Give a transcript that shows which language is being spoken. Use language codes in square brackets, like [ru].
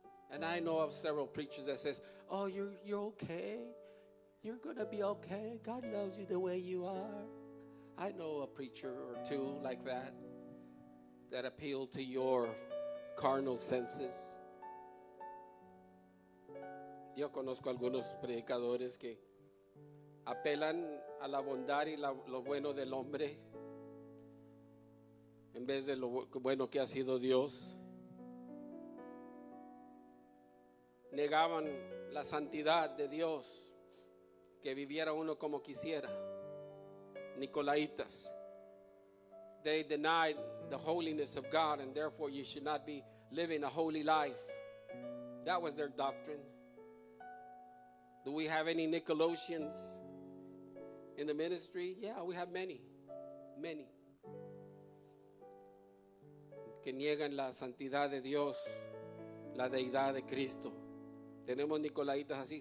[en] And I know of several preachers that says, "Oh, you're okay. You're going to be okay. God loves you the way you are." I know a preacher or two like that appeal to your carnal senses. [es] Yo conozco algunos predicadores que apelan a la bondad y lo bueno del hombre en vez de lo bueno que ha sido Dios. Negaban la santidad de Dios, que viviera uno como quisiera. Nicolaitas. [en] They denied the holiness of God, and therefore you should not be living a holy life. That was their doctrine. Do we have any Nicolaitans in the ministry? Yeah, we have many. [es] Que niegan la santidad de Dios, la deidad de Cristo. ¿Tenemos Nicolaitas así?